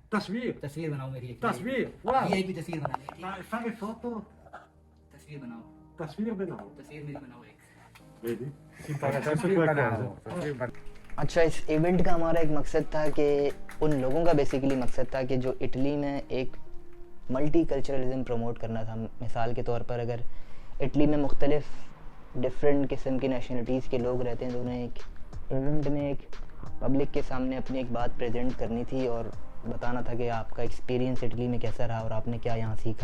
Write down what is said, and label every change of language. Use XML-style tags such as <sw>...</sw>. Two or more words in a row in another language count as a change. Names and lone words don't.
<hi>तस्वीर तस्वीर बनाओ मेरी एक तस्वीर वाह वीआईपी तस्वीर बना ले, ठीक है?</hi> <it>fare foto</it> <hi>तस्वीर बनाओ, तस्वीर बनाओ तस्वीर मेरी बनाओ एक।</hi> <it>vedi si impara sempre qualcosa</it> <hi>अच्छा, इस इवेंट का हमारा एक मकसद था कि उन लोगों का बेसिकली मकसद था कि जो इटली में एक</hi> <en>multi culturalism</en> <hi>प्रमोट करना था। मिसाल के तौर पर अगर इटली में मुख्तलिफ डिफरेंट किस्म की नेशनलिटीज़ के लोग रहते हैं तो उन्हें एक इवेंट में एक पब्लिक के सामने अपनी एक बात प्रेजेंट करनी थी और बताना था कि आपका एक्सपीरियंस इटली में कैसा रहा और आपने क्या यहाँ सीखा।</hi>